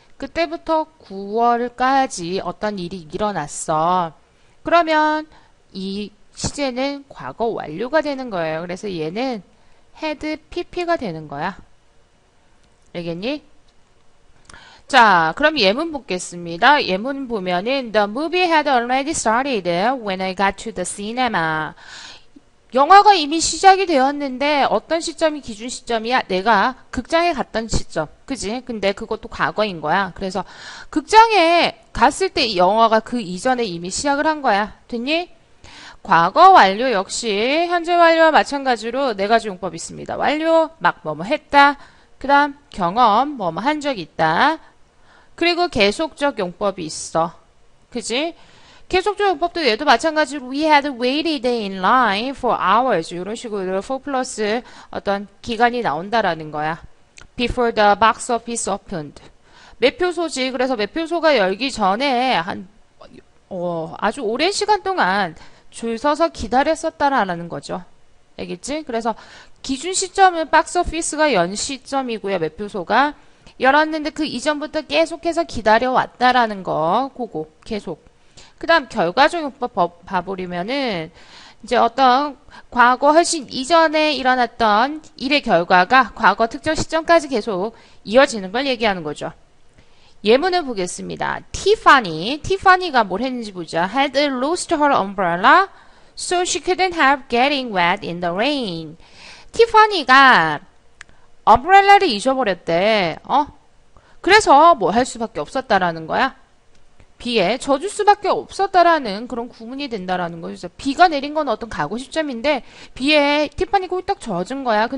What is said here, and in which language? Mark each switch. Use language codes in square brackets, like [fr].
[ko] 그때부터 9월까지 어떤 일이 일어났어. 그러면 이 시제는 과거 완료가 되는 거예요. 그래서 얘는 had pp가 되는 거야. 알겠니? 자, 그럼 예문 보겠습니다. 예문 보면은 [en] The movie had already started when I got to the cinema. [ko] 영화가 이미 시작이 되었는데 어떤 시점이 기준 시점이야? 내가 극장에 갔던 시점. 그지? 근데 그것도 과거인 거야. 그래서 극장에 갔을 때 이 영화가 그 이전에 이미 시작을 한 거야. 됐니? 과거 완료 역시 현재 완료와 마찬가지로 네 가지 용법이 있습니다. 완료, 막 뭐뭐 했다. 그 다음 경험, 뭐뭐 한 적 있다. 그리고 계속적 용법이 있어. 그지? 계속적 용법도 얘도 마찬가지로 [en] we had waited in line for hours [ko] 이런 식으로 for 플러스 어떤 기간이 나온다라는 거야. [en] Before the box office opened. [ko] 매표소지. 그래서 매표소가 열기 전에 아주 오랜 시간 동안 줄 서서 기다렸었다라는 거죠. 알겠지? 그래서 기준 시점은 박스 오피스가 연 시점이고요. 매표소가 열었는데 그 이전부터 계속해서 기다려왔다라는 거. 그거 계속. 그 다음 결과적 용법 봐버리면은 이제 어떤 과거 훨씬 이전에 일어났던 일의 결과가 과거 특정 시점까지 계속 이어지는 걸 얘기하는 거죠. 예문을 보겠습니다. Tiffany가 뭘 했는지 보자. [en] Had lost her umbrella, so she couldn't help getting wet in the rain. [ko] 티파니가 umbrel라를 잊어버렸대. 그래서 뭐 할 수밖에 없었다라는 거야. 비에 젖을 수밖에 없었다라는 그런 구문이 된다라는 거죠. 비가 내린 건 어떤 과거 시점인데 비에 티파니가 홀딱 젖은 거야.